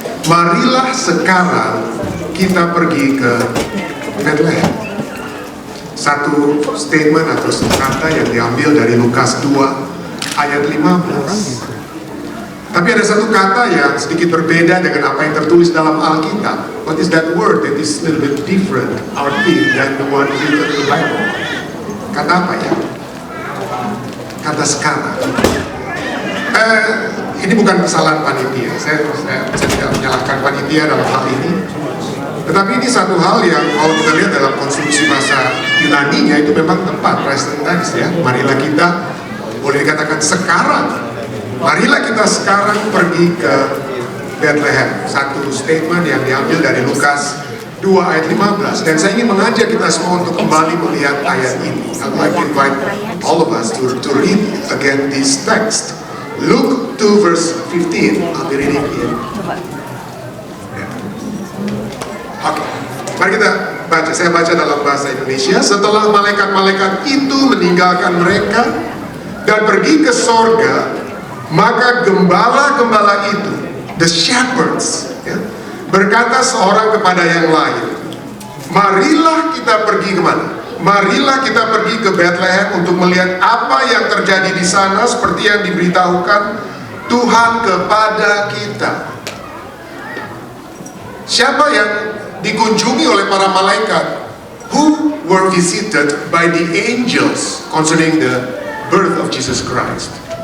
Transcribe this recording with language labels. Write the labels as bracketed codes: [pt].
[id] Marilah sekarang kita pergi ke Bethlehem. Satu statement atau kata yang diambil dari Lukas 2 ayat 15. Tapi ada satu kata yang sedikit berbeda dengan apa yang tertulis dalam Alkitab. [en] What is that word that is a little bit different, arti, than the one written in the Bible? [id] Kata apa ya? Kata sekarang. Ini bukan kesalahan panitia. Saya tidak menyalahkan panitia dalam hal ini. Tetapi ini satu hal yang kalau kita lihat dalam konstruksi bahasa Yunani-nya itu memang tepat, present tense ya. Marilah kita, boleh dikatakan sekarang. Marilah kita sekarang pergi ke Bethlehem. Satu statement yang diambil dari Lukas 2 ayat 15. Dan saya ingin mengajak kita semua untuk kembali melihat ayat ini. [en] I'd like to invite all of us to read again this text. Luke 2 verse 15. I'll be reading here. [id] Oke, mari kita baca. Saya baca dalam bahasa Indonesia. Setelah malaikat-malaikat itu meninggalkan mereka dan pergi ke sorga, maka gembala-gembala itu, [en] the shepherds, [id] ya, berkata seorang kepada yang lain, marilah kita pergi kemana? Marilah kita pergi ke Bethlehem untuk melihat apa yang terjadi di sana seperti yang diberitahukan Tuhan kepada kita. Siapa yang dikunjungi oleh para malaikat? [en] Who were visited by the angels concerning the birth of Jesus Christ?